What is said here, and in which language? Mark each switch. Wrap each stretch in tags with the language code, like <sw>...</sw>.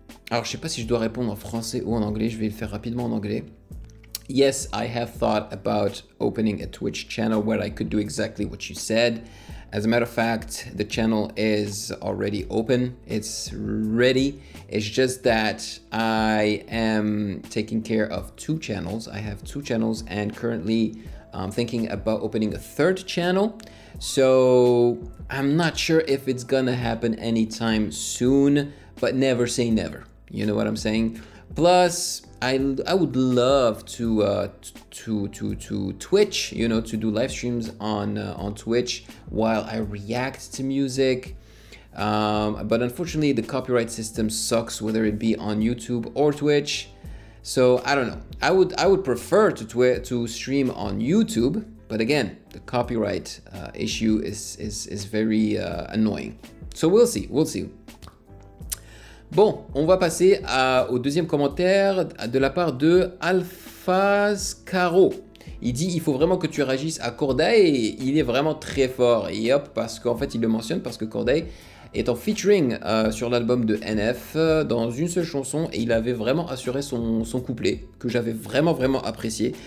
<fr>Alors, je sais pas si je dois répondre en français ou en anglais. Je vais le faire rapidement en anglais.</fr> <en>Yes, I have thought about opening a Twitch channel where I could do exactly what you said. As a matter of fact, the channel is already open. It's ready. It's just that I am taking care of two channels. I have two channels and currently I'm thinking about opening a third channel. So I'm not sure if it's gonna happen anytime soon, but never say never. You know what I'm saying? Plus, I would love to Twitch, you know, to do live streams on Twitch while I react to music. But unfortunately, the copyright system sucks, whether it be on YouTube or Twitch. So I don't know. I would prefer to stream on YouTube, but again, the copyright issue is very annoying. So we'll see.</en> <fr>Bon, on va passer au deuxième commentaire de la part de Alphascaro. Il dit, il faut vraiment que tu réagisses à Cordae, il est vraiment très fort. Et hop, parce qu'en fait, il le mentionne parce que Cordae est en featuring sur l'album de NF dans une seule chanson et il avait vraiment assuré son couplet que j'avais vraiment apprécié.</fr>